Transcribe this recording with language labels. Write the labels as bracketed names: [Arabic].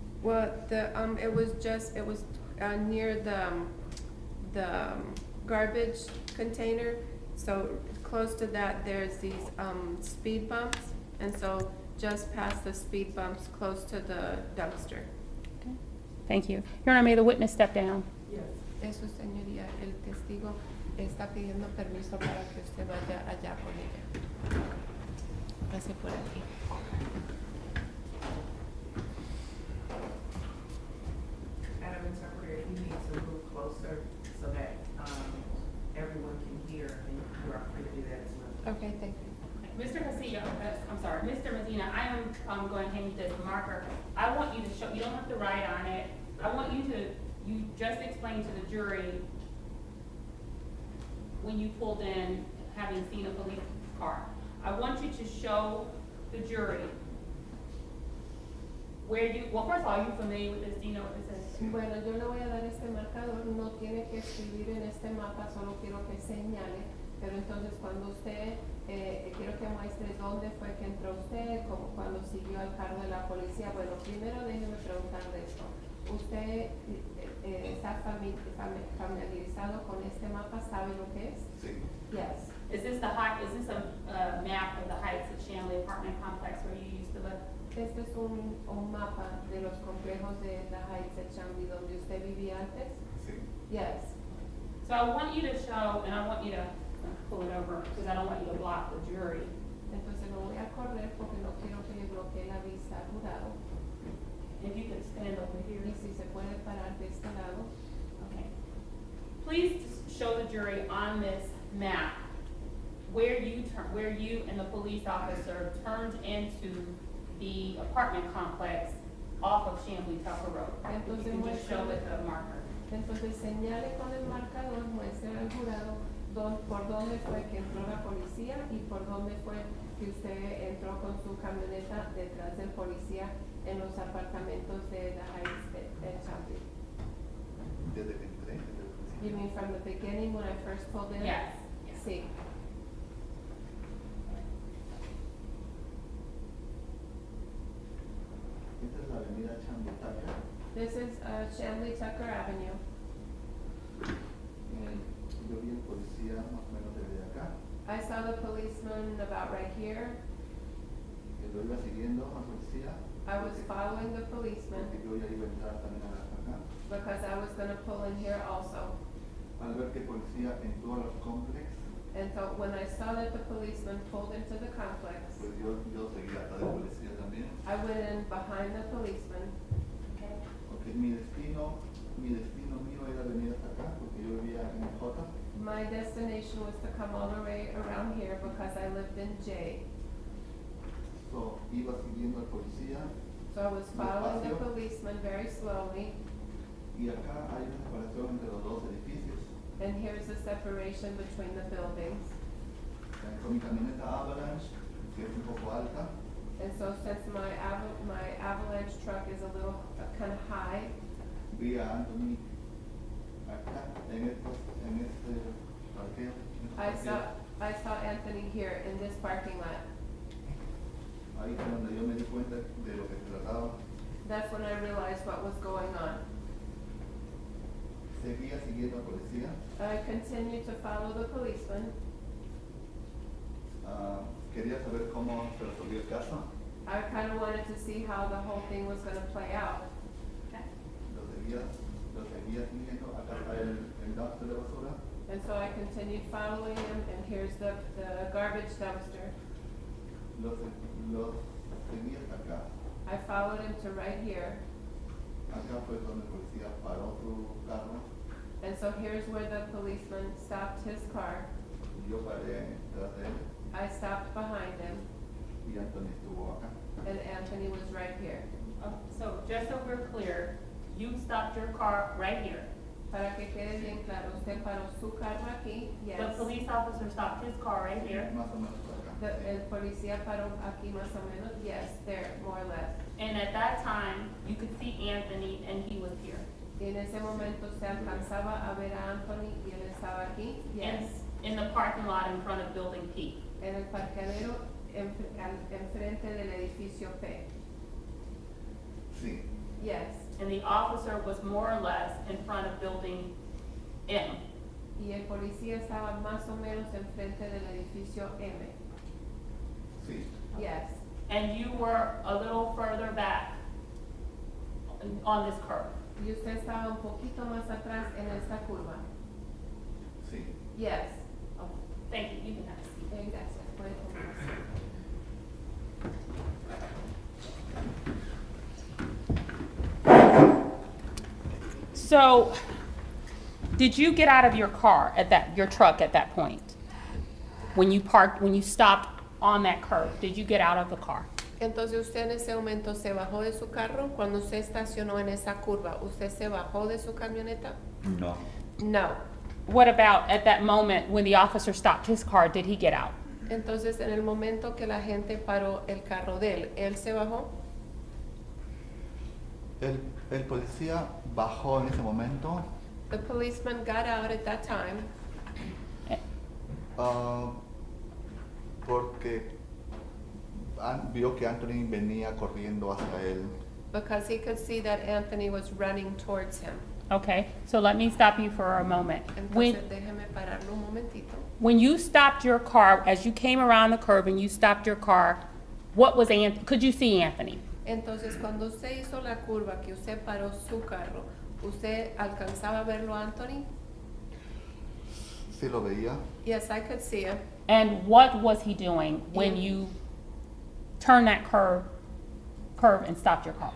[English] Well, it was near the garbage container. So close to that, there's these speed bumps, and so just past the speed bumps, close to the dumpster. Okay. Thank you. Your Honor, may the witness step down. Yes. [Spanish] Eso, señoría, el testigo está pidiendo permiso para que usted vaya allá con ella. Pase por aquí. [English] Madam Interpreter, you need to move closer so that everyone can hear, and you are free to do that as well. Okay, thank you. Mr. Castillo, I'm sorry, Mr. Medina, I am going to hand you this marker. I want you to show, you don't have to write on it. I want you just explain to the jury when you pulled in, having seen a police car. I want you to show the jury well, first of all, are you familiar with this? Do you know what this is? [Spanish] Bueno, yo le voy a dar este marcador, no tiene que escribir en este mapa, solo quiero que señale, pero entonces cuando usted, quiero que muestre dónde fue que entró usted, como cuando siguió al carro de la policía. Bueno, primero déjeme preguntarle esto. ¿Usted está familiarizado con este mapa? ¿Sabe lo que es? Sí. [English] Yes. Is this a map of the Heights at Shanley apartment complex where you used to live? [Spanish] Este es un mapa de los complejos de the Heights at Chambly donde usted vivía antes. Sí. [English] Yes. So I want you to show, and I want you to pull it over, because I don't want you to block the jury. [Spanish] Entonces no voy a correr porque no quiero que le bloquee la vista al jurado. [English] If you could stand over here. [Spanish] Y si se puede parar de este lado. [English] Okay. Please show the jury on this map where you and the police officer turned into the apartment complex off of Chambly Tucker Road. If you can just show it the marker. [Spanish] Entonces señale con el marcador, muestre al jurado por dónde fue que entró la policía y por dónde fue que usted entró con su camioneta detrás del policía en los apartamentos de the Heights at Chambly. Desde que entré, desde el principio. [English] You mean from the beginning when I first pulled in? Yes. [Spanish] Sí. Esta es la avenida Chambutaca. [English] This is Chambly Tucker Avenue. [Spanish] Yo vi al policía más o menos desde acá, [English] I saw the policeman about right here. [Spanish] que lo iba siguiendo al policía. [English] I was following the policeman [Spanish] Porque yo ya iba a entrar también acá. [English] because I was gonna pull in here also. [Spanish] Al ver que el policía entró a los complex, [English] And so when I saw that the policeman pulled into the complex, [Spanish] pues yo seguí atrás del policía también. [English] I went in behind the policeman. [Spanish] Porque mi destino mío era venir hasta acá, porque yo vivía en el J. [English] My destination was to come all the way around here because I lived in J. [Spanish] So, iba siguiendo al policía, [English] So I was following the [Spanish] Despacio. [English] policeman very slowly. [Spanish] y acá hay una separación entre los dos edificios. [English] And here's the separation between the buildings. [Spanish] Con mi camioneta Avalanche, que es un poco alta, [English] And so since my avalanche truck is a little kind of high, [Spanish] vi a Anthony acá, en este parqueo. [English] I saw Anthony here in this parking lot. [Spanish] Ahí fue donde yo me di cuenta de lo que se trataba. [English] That's when I realized what was going on. [Spanish] Seguía siguiendo al policía. [English] I continued to follow the policeman. [Spanish] Quería saber cómo se resolvió el caso. [English] I kind of wanted to see how the whole thing was going to play out. [Spanish] Lo seguía siguiendo. Acá está el dumpster de basura. [English] And so I continued following him, and here's the garbage dumpster. [Spanish] Lo seguí hasta acá. [English] I followed him to right here. [Spanish] Acá fue donde el policía paró su carro. [English] And so here's where the policeman stopped his car. [Spanish] Y yo paré detrás de él. [English] I stopped behind him, [Spanish] Y Anthony estuvo acá. [English] and Anthony was right here. So just so we're clear, you stopped your car right here. [Spanish] Para que quede bien claro, usted paró su carro aquí, [English] yes. The police officer stopped his car right here. [Spanish] Más o menos por acá. El policía paró aquí más o menos, [English] yes, there, more or less. And at that time, you could see Anthony and he was here. [Spanish] Y en ese momento se alcanzaba a ver a Anthony y él estaba aquí, [English] yes. In the parking lot in front of Building P. [Spanish] En el parqueadero enfrente del edificio P. Sí. [English] Yes. And the officer was more or less in front of Building M. [Spanish] Y el policía estaba más o menos enfrente del edificio M. Sí. [English] Yes. And you were a little further back on this curve. [Spanish] Y usted estaba un poquito más atrás en esta curva. Sí. [English] Yes. Oh, thank you, you can have a seat. [Spanish] Gracias. Puede tomar. [English] So, did you get out of your car your truck at that point? When you stopped on that curve, did you get out of the car? [Spanish] Entonces usted en ese momento se bajó de su carro cuando usted estacionó en esa curva. ¿Usted se bajó de su camioneta? No. [English] No. What about at that moment when the officer stopped his car, did he get out? [Spanish] Entonces en el momento que la gente paró el carro de él se bajó. El policía bajó en ese momento. [English] The policeman got out at that time [Spanish] Porque vio que Anthony venía corriendo hacia él. [English] because he could see that Anthony was running towards him. Okay, so let me stop you for a moment. [Spanish] Entonces déjeme pararlo un momentito. [English] When you stopped your car, as you came around the curve and you stopped your car, What was could you see Anthony? [Spanish] Entonces, cuando usted hizo la curva, que usted paró su carro, ¿usted alcanzaba a verlo, Anthony? Sí lo veía. [English] Yes, I could see him. And what was he doing when Yeah. you turned that curve and stopped your car?